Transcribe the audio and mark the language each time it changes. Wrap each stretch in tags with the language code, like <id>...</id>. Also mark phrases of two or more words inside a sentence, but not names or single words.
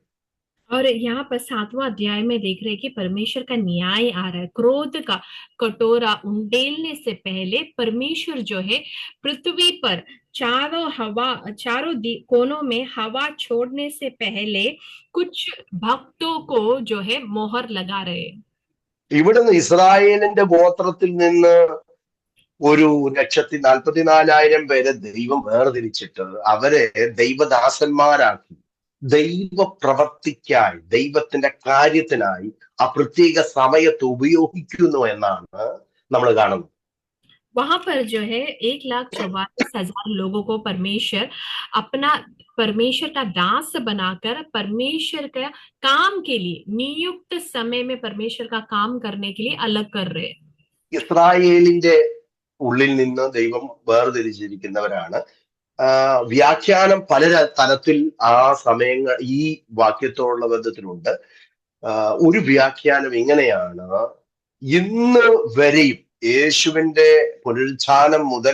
<hi>और यहाँ पर 7वां अध्याय में देख रहे हैं कि परमेश्वर का न्याय आ रहा है। क्रोध का कटोरा उंडेलने से पहले परमेश्वर जो है पृथ्वी पर चारों कोनों में हवा छोड़ने से पहले कुछ भक्तों को जो है मोहर लगा रहे हैं।</hi> <ml>ഇവിടുന്ന് ഇസ്രായേലിന്റെ ഗോത്രത്തിൽ നിന്ന് 1,44,000 പേരെ ദൈവം വേർതിരിച്ചിട്ട് അവരെ ദൈവദാസന്മാരാക്കി ദൈവപ്രവർത്തിക്കായി ദൈവത്തിന്റെ കാര്യത്തിനായി ആ പ്രത്യേക സമയത്ത് ഉപയോഗിക്കുന്നു എന്നാണ് നമ്മൾ കാണുന്നത്.</ml> <hi>वहां पर जो है 1,44,000 लोगों को परमेश्वर का दास बनाकर परमेश्वर का काम के लिए नियुक्त समय में परमेश्वर का काम करने के लिए अलग कर रहे हैं।</hi> <ml>ഇസ്രായേലിന്റെ ഉള്ളിൽ നിന്ന് ദൈവം വേർതിരിച്ചിരിക്കുന്നവരാണ്. വ്യാഖ്യാനം പല തലത്തിൽ ആ സമയങ്ങൾ ഈ വാക്യത്തോടുള്ള ബന്ധത്തിലുണ്ട്. ഒരു വ്യാഖ്യാനം ഇങ്ങനെയാണ്: ഇന്ന് വരെയും യേശുവിന്റെ പുനരുത്ഥാനം മുതൽ</ml>